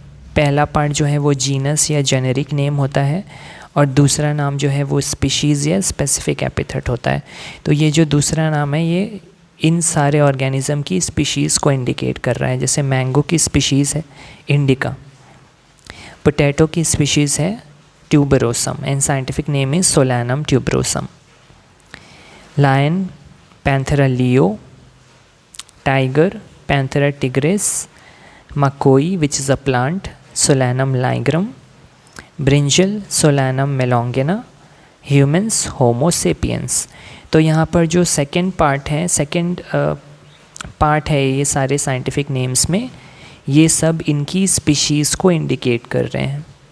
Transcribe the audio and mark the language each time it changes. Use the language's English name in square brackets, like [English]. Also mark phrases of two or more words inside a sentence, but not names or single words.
[Hindi] पहला पार्ट जो है वो जीनस या [English] generic name [Hindi] होता है और दूसरा नाम जो है वो स्पीशीज़ या [English] specific epithet [Hindi] होता है। तो ये जो दूसरा नाम है ये इन सारे ऑर्गेनिज़म की स्पीशीज़ को इंडिकेट कर रहा है। जैसे मैंगो की स्पीशीज़ है इंडिका, पोटैटो की स्पीशीज़ है [English] tuberosum and scientific name is Solanum tuberosum. Lion, Panthera leo. Tiger, Panthera tigris. Makoi, which is a plant, Solanum ligrum. Brinjal, Solanum melongena. Humans, Homo sapiens. [Hindi] तो यहाँ पर जो [English] second part [Hindi] है ये सारे [English] scientific names [Hindi] में, ये सब इनकी स्पीशीज़ को इंडिकेट कर रहे हैं।